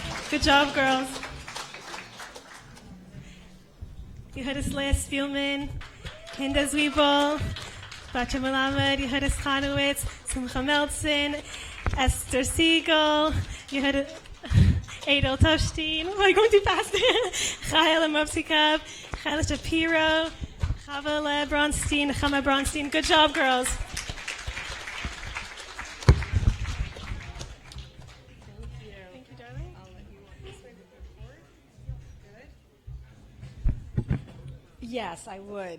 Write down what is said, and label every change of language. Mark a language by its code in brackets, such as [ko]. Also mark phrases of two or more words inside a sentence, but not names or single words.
[en] Good job, girls. Yehudas Leah Spielman, Kinda Zwiebel, Bacha Melamed, Yehudas Chanowitz, Simcha Meltzin, Esther Siegel, Yehudas Adel Tofstein. Oh, I'm going too fast. Chayel Mopsikov, Chayel Shapiro, Chava Bronstein, Chama Bronstein. Good job, girls. Yes, I would.